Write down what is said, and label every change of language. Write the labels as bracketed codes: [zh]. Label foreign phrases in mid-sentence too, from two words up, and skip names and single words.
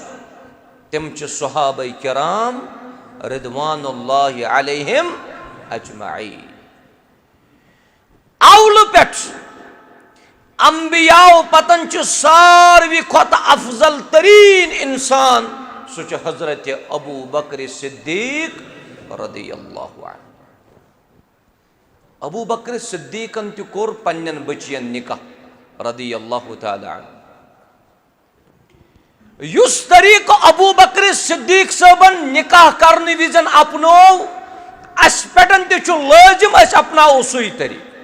[ks] तिम सहाबाए किराम [ar] رضوان الله عليهم أجمعين. [ks] अवल पे अंबियाओ पतन सारवी खत अफजल तरीन इंसान सह हजरत अबू बकर सिद्दीक [ar] رضي الله عنه. [ks] अबू बकर सिद्दीकन त कोर पन्न बचियन निकाह [ar] رضي الله تعالى عنه. [ks] युस तरीक अबू बकर सिद्दीक सबन निकाह करने विजन अपनो अस पेटन तु लाजिम अस अपनाओ सुई तरीक।